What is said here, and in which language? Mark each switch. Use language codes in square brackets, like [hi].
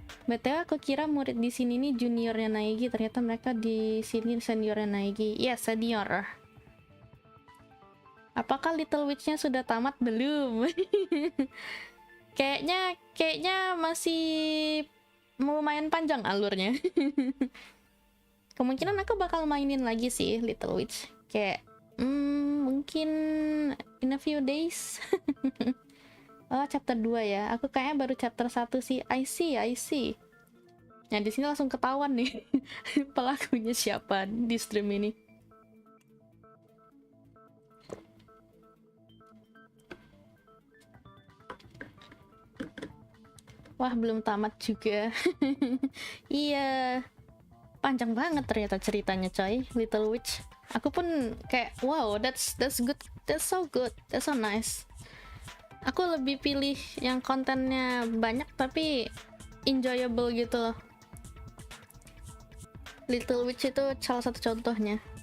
[id] BTW aku kira murid di sini nih juniornya Naegi, ternyata mereka di sini seniornya Naegi. Iya, senior. Apakah Little Witch-nya sudah tamat? Belum. Kayaknya masih lumayan panjang alurnya. Kemungkinan aku bakal mainin lagi sih Little Witch. [en] Kayak mungkin in a few days. [id] Oh, chapter 2 ya. Aku kayaknya baru chapter 1 sih. [en] I see. [id] Nah, di sini langsung ketahuan nih pelakunya siapa di stream ini. Wah, belum tamat juga. Iya. Panjang banget ternyata ceritanya, coy. Little Witch. Aku pun kayak, wow, [en] that's good. That's so good. That's so nice. [id] Aku lebih pilih yang kontennya banyak tapi enjoyable gitu loh. Little Witch itu salah satu contohnya.